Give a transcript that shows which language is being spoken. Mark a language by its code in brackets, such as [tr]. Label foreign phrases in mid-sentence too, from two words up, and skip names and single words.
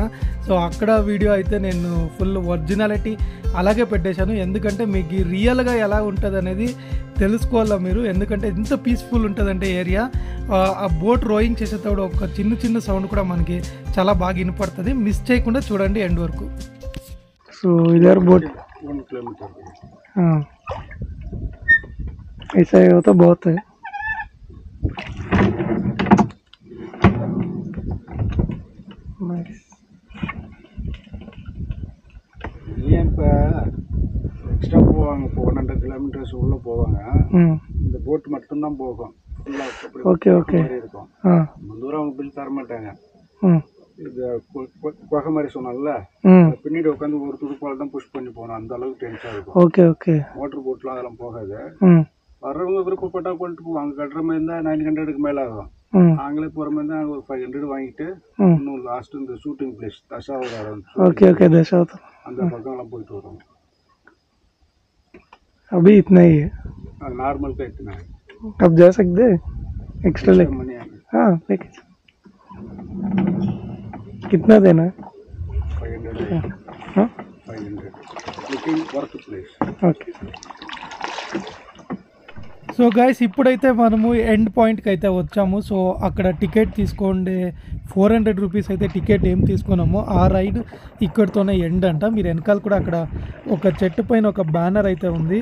[te] సో అక్కడ వీడియో అయితే నేను [en] full originality [te] అలాగే పెట్టేశాను, ఎందుకంటే మీకు రియల్గా ఎలా ఉంటుంది అనేది తెలుసుకోవాలా మీరు, ఎందుకంటే ఎంత పీస్ఫుల్ ఉంటుందంటే ఏరియా. ఆ బోట్ రోయింగ్ చేసేటప్పుడు ఒక చిన్న చిన్న సౌండ్ కూడా మనకి చాలా బాగా వినపడుతుంది. మిస్ చేయకుండా చూడండి ఎండ్ వరకు. [hi] सो इधर बोट 1 किलोमीटर। हाँ ऐसा ही होता बहुत है। नाइस। [ta] ஏன் இப்போ எக்ஸ்ட்ரா போவாங்க, இப்போ 100 கிலோமீட்டர்ஸ் உள்ளே போவாங்க. இந்த போட் மட்டும்தான் போகும் ஃபுல்லாக. [en] ஓகே ஓகே [ta] இருக்கும். ஆ தூரம் அவங்க பில் தர மாட்டாங்க. ம் இது குகை மாதிரி சொன்னால பின்னாடி உட்காந்து ஒரு துடுப்பால் தான் புஷ் பண்ணி போகணும். அந்த அளவுக்கு டென்ஷனாக இருக்கும். [en] ஓகே ஓகே [ta] மோட்டர் போட்லாம் அதெல்லாம் போகாது. ம் வர்றவங்க விருப்பப்பட்டா கொண்டு போவாங்க. கட்டுற மாதிரி இருந்தால் 900க்கு மேலே ஆகும். நாங்களே போகிற மாதிரி தான் ஒரு 500 வாங்கிட்டு இன்னும் லாஸ்ட் இந்த [en] shooting place [ta] தசாவதாரம் [en] ओके ओके दशावतार [ta] அந்த பக்கம்லாம் போயிட்டு வருவோம். [hi] अभी इतना ही है। नॉर्मल का इतना है। अब जा सकते हैं एक्स्ट्रा ले। मनी हाँ लेके कितना देना है? 500 हाँ 500 लेकिन [en] worth place. OK so guys [te] ఇప్పుడైతే మనము [en] end point [te] అయితే వచ్చాము. సో అక్కడ టికెట్ తీసుకోండి 400 రూపీస్ అయితే టికెట్ ఏం తీసుకున్నామో ఆ రైడ్ ఇక్కడితోనే ఎండ్ అంట. మీరు వెనకాల కూడా అక్కడ ఒక చెట్టు పైన ఒక బ్యానర్ అయితే ఉంది.